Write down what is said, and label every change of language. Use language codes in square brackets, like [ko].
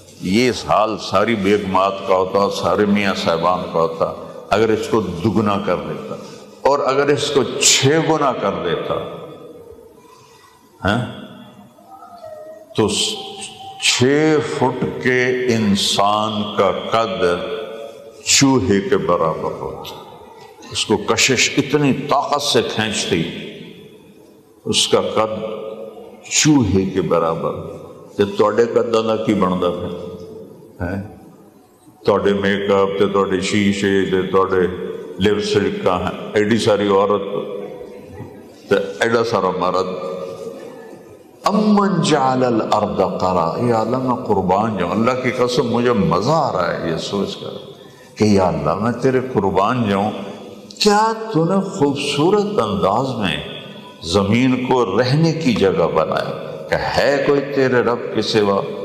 [ur] یہ حال ساری بیگمات کا ہوتا، سارے میاں صاحبان کا ہوتا اگر اس کو دگنا کر دیتا، اور اگر اس کو 6 گنا کر دیتا تو 6 فٹ کے انسان کا قد چوہے کے برابر ہوتا. اس کو کشش اتنی طاقت سے کھینچتی، اس کا قد چوہے کے برابر. [pa] تے تواڈے قداں دا کی بندا پھر تواڈے میک اپ تے تواڈے شیشے تے تواڈے لپسٹک کا ایڈی ساری عورت تے ایڈا سارا مرد. [ar] امن جعل الارض قرارا، [ur] یا اللہ میں قربان جاؤں، اللہ کی قسم مجھے مزہ آ رہا ہے یہ سوچ کر کہ یا اللہ میں تیرے قربان جاؤں، کیا تو نے خوبصورت انداز میں زمین کو رہنے کی جگہ بنایا کہ ہے کوئی تیرے رب کے سوا.